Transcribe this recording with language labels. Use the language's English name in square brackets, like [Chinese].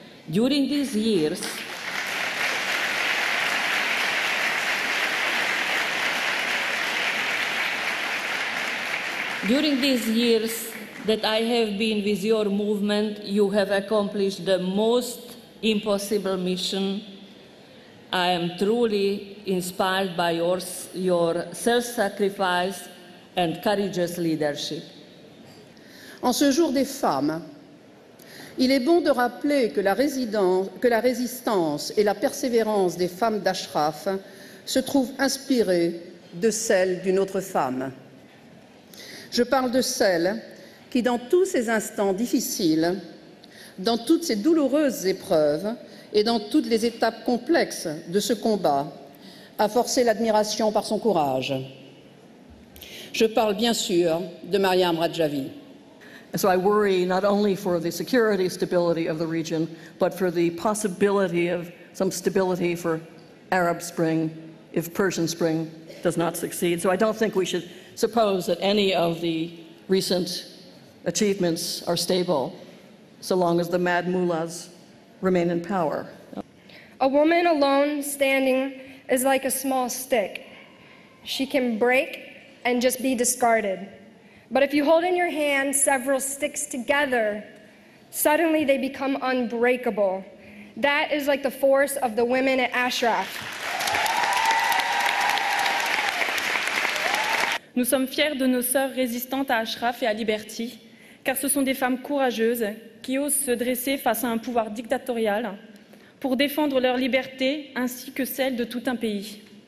[English] During these years, that I have been with your movement, you have accomplished the most impossible mission. I am truly inspired by your self-sacrifice and courageous leadership. [French] En ce jour des femmes, il est bon de rappeler que la résistance et la persévérance des femmes d'Ashraf se trouvent inspirées de celles d'une autre femme. Je parle de celle qui, dans tous ces instants difficiles, dans toutes ces douloureuses épreuves et dans toutes les étapes complexes de ce combat, a forcé l'admiration par son courage. Je parle bien sûr de Maryam Rajavi. [English] So I worry not only for the security stability of the region, but for the possibility of some stability for Arab Spring if Persian Spring does not succeed. So I don't think we should suppose that any of the recent achievements are stable so long as the mad mullahs remain in power. A woman alone standing is like a small stick. She can break and just be discarded. But if you hold in your hand several sticks together, suddenly they become unbreakable. That is like the force of the women at Ashraf. [French] Nous sommes fiers de nos sœurs résistantes à Ashraf et à Liberty, car ce sont des femmes courageuses qui osent se dresser face à un pouvoir dictatorial pour défendre leur liberté ainsi que celle de tout un pays.